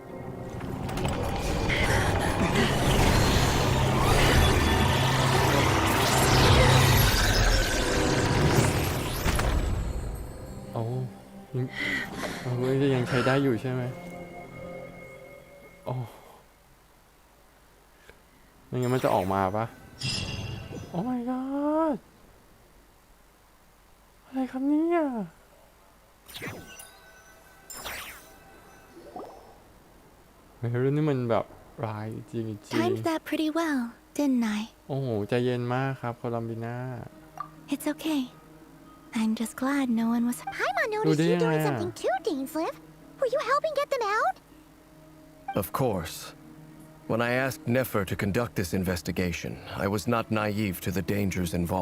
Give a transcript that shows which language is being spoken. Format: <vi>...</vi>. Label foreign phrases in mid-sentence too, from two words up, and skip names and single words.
<th>ยังใช้ได้อยู่ใช่ไหมโอ้ ไม่งั้นมันจะออกมาปะโอ้</th> <en>my god</en> <th>อะไรครับเนี่ยเฮ้ยเรื่องนี้มันแบบร้ายจริง</th> <en>Timed that pretty well, didn't I?</en> <th>โอ้โหใจเย็นมากครับโคลัมบีน่า</th> <en>It's okay. I'm just glad no one was. Paimon noticed you doing something too, Dainsleif. Were you helping get them out? Of course. When I asked Nefer to conduct this investigation, I was not naive to the dangers involved.</en>